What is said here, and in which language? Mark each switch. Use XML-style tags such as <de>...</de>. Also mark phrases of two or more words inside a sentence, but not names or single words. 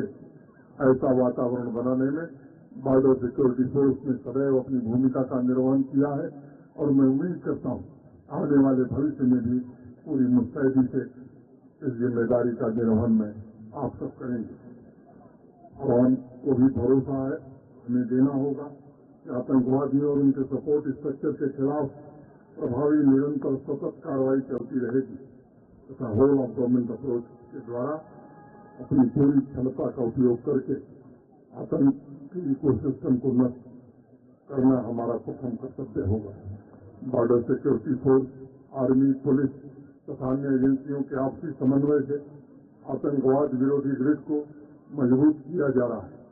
<hi>ऐसा वातावरण बनाने में बॉर्डर सिक्योरिटी फोर्स ने सदैव अपनी भूमिका का निर्वहन किया है और मैं उम्मीद करता हूँ आने वाले भविष्य में भी पूरी मुस्तैदी से इस ज़िम्मेदारी का निर्वहन में आप सब करेंगे. अवाम को भी भरोसा है हमें देना होगा कि आतंकवादियों और उन के</hi> <en>support structure</en> <hi>के ख़िलाफ़ प्रभावी निरंतर सतत कार्रवाई चलती रहेगी तथा</hi> <en>whole of government approach</en> <hi>के द्वारा अपनी पूरी क्षमता का उपयोग कर के आतंक के इको सिस्टम को नष्ट करना हमारा प्रथम कर्तव्य होगा. बॉर्डर सिक्योरिटी फोर्स आर्मी पुलिस तथा अन्य एजेंसियों के आपसी समन्वय से आतंकवाद विरोधी ग्रिड को मज़बूत किया जा रहा है.</hi>